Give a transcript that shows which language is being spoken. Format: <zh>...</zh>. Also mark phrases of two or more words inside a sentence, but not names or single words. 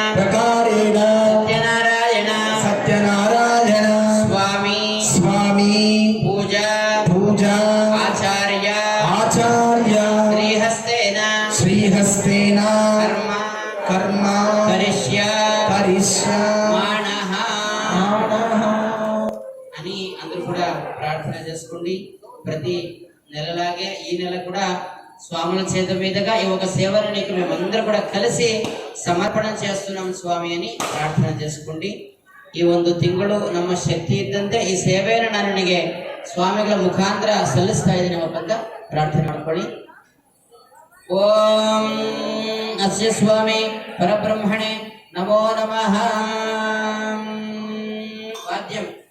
<te>సత్యనారాయణ స్వామి పూజ</te> <sa>ఆచార్య శ్రీహస్తేన కర్మ కరిష్యమాణః</sa> <te>అని అందరూ కూడా ప్రార్థన చేసుకోండి. ప్రతి నెలలాగే ఈ నెల కూడా స్వాముల చేత మీదుగా ఈ ఒక సేవను నీకు మేమందరూ కూడా కలిసి ಸಮರ್ಪಣ చేస్తున్నాం ಸ್ವಾಮಿ అని ಪ್ರಾರ್ಥನೆ చేసుకోండి.</te> <kn>ಈ ಒಂದು ತಿಂಗಳು ನಮ್ಮ ಶಕ್ತಿ ಇದ್ದಂತೆ ಈ ಸೇವೆಯನ್ನು ನಾನು ನನಗೆ ಸ್ವಾಮಿಗಳ ಮುಖಾಂತರ ಸಲ್ಲಿಸ್ತಾ ಇದ್ದೀನಿ ಅಂತ ಪ್ರಾರ್ಥನೆ ಮಾಡ್ಕೊಳ್ಳಿ.</kn> <sa>ಓಂ ಅಸ್ಯ ಸ್ವಾಮಿ ಪರಬ್ರಹ್ಮಣೆ ನಮೋ ನಮಃ. ವಾದ್ಯಂ</sa>